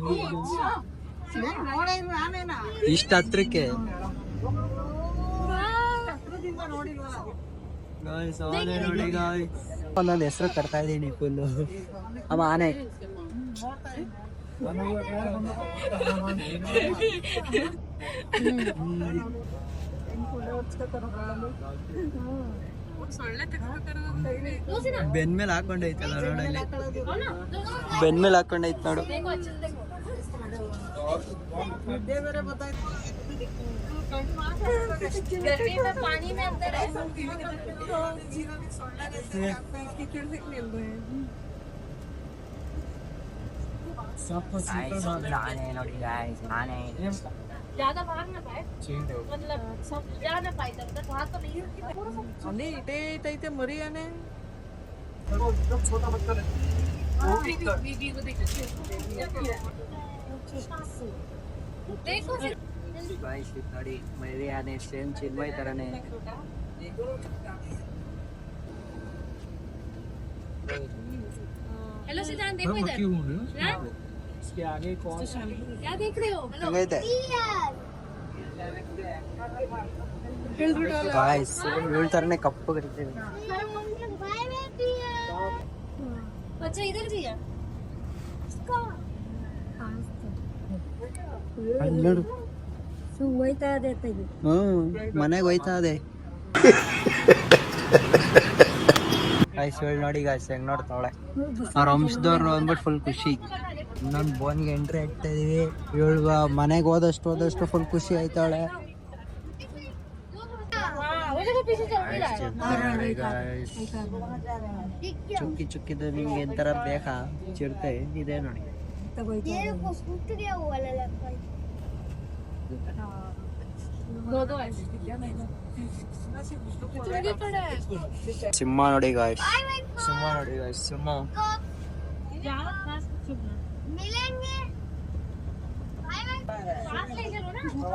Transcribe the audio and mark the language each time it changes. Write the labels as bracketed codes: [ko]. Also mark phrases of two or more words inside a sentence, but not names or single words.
[kn] ಇಷ್ಟ ಹತ್ರಕ್ಕೆ ನೋಡಿ ಒಂದೊಂದು ಹೆಸರು ತರ್ತಾ ಇದೀನಿ ಫುಲ್ಲು ಅಮ್ಮ ಆನೆ ಬೆನ್ಮೇಲೆ ಹಾಕೊಂಡೈತಲ್ಲ ರೋಡಲ್ಲಿ ಬೆನ್ಮೇಲೆ ಹಾಕೊಂಡೈತ್ ನೋಡು [hi] गर्मी में पानी में अंदर है [kn] ಆನೆ ನೋಡಿ ಗಾಯ್ಸ್ ಆನೆ [hi] ज्यादा भाग ना पाए मतलब सब जा ना पाए तब तक भाग तो नहीं [kn] ಅಲ್ಲಿ ಇಟೇ ಐತೆ ಮರಿ ಆನೆ. [hi] देखो [kn] ಗಾಯ್ಸ್ ನೋಡಿ ಮರಿ ಆನೆ ಸೇಮ್ ಚಿನ್ಮಯ್ ತರನೇ [hi] हेलो सिद्धांत देखो इधर इसके आगे कौन क्या देख रहे हो [kn] ಹೆಂಗೈತೆ ಗಾಯ್ಸ್ ಇವಳ ತರನೇ ಕಪ್ಪು ಕರಿತೀವಿ [hi] बच्चा इधर भी है [kn] ಅಲ್ಲಿ ನೋಡು ಮನೆಗೆ ಹೋಯ್ತಾ ಇದೆ ಗಾಯ್ಸ್ ಇವಳು ನೋಡಿ ಗಾಯ್ಸ್ ಹೆಂಗ್ ನೋಡ್ತಾವಳೆ ಅವ್ರ ವಂಶದವ್ರು ಅಂದ್ಬಿಟ್ಟು ಫುಲ್ ಖುಷಿ ಇನ್ನೊಂದು ಬೋನ್ಗೆ ಎಂಟ್ರಿ ಆಗ್ತಾ ಇದೀವಿ ಇವಳು ಮನೆಗೆ ಹೋದಷ್ಟು ಫುಲ್ ಖುಷಿ ಆಯ್ತಾವಳೆ [hi] वो जगह पीछे चल रहा है [kn] ಚುಕ್ಕಿ ಚುಕ್ಕಿದು ನಿಮ್ಗೆ ಎಂತರ ಬೇಕಾ ಚಿರತೆ ಇದೆ ನೋಡಿ [hi] दो ऐसे [kn] ಸಿಂಹ ನೋಡಿ ಗಾಯ್ಸ್ ಸಿಂಹ ನೋಡಿ ಗಾಯ್ಸ್ ಸಿಂಹ [hi] मिलेंगे साथ ले चलो ना